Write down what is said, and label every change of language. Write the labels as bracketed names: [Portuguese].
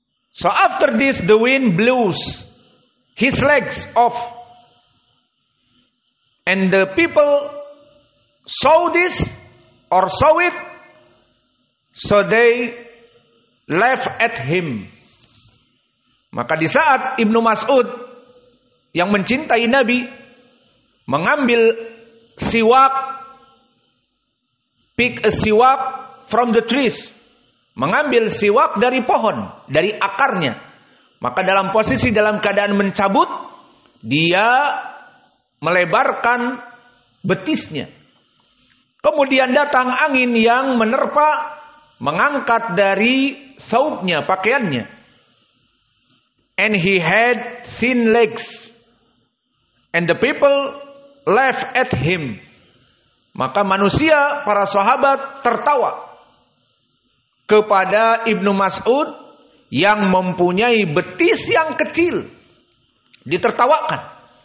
[English] So after this the wind blows his legs off, and the people saw this or saw it, so they laughed at him. [Indonesian] Maka di saat Ibnu Mas'ud yang mencintai Nabi mengambil siwak, [English] pick a siwak from the trees, [Indonesian] mengambil siwak dari pohon, dari akarnya, maka dalam posisi dalam keadaan mencabut, dia melebarkan betisnya. Kemudian datang angin yang menerpa, mengangkat dari saubnya, pakaiannya. [English] And he had thin legs, and the people laughed at him. [Indonesian] Maka manusia, para sahabat tertawa kepada Ibnu Mas'ud yang mempunyai betis yang kecil, ditertawakan.